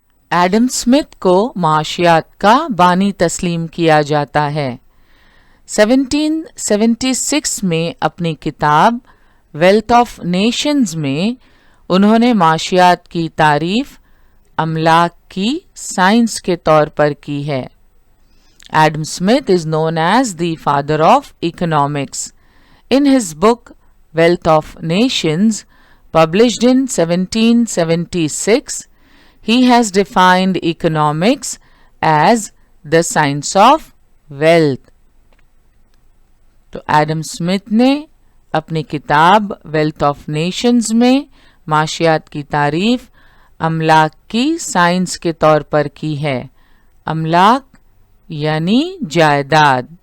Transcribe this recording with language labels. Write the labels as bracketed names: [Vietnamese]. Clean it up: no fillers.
[Urdu] Adam Smith کو معاشیات کا بانی تسلیم کیا جاتا ہے۔ 1776 میں اپنی کتاب ویلتھ آف نیشنز میں انہوں نے معاشیات کی تعریف املاک کی سائنس کے طور پر کی ہے۔ Adam Smith [English] is known as the father of economics. In his book Wealth of Nations, published in 1776, he has defined economics as the science of wealth. [Urdu] تو ایڈم اسمتھ نے اپنی کتاب ویلتھ آف نیشنز میں معاشیات کی تعریف املاک کی سائنس کے طور پر کی ہے۔ املاک یعنی جائیداد۔